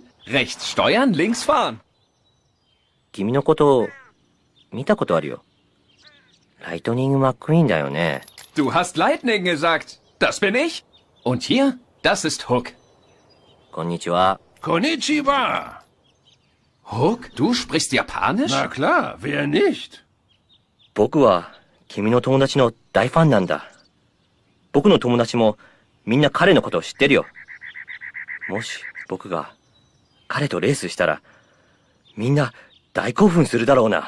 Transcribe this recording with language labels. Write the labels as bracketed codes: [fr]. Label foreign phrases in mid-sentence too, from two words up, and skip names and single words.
[de] Rechts steuern, links fahren. Du hast Lightning gesagt. Das bin ich. Und hier, das ist Hook. Konnichiwa. Hook, du sprichst Japanisch? Na klar, wer nicht? [ja] 僕は君の友達の大ファンなんだ。僕の友達もみんな彼のことを知ってるよ。もし僕が彼とレースしたらみんな大興奮するだろうな。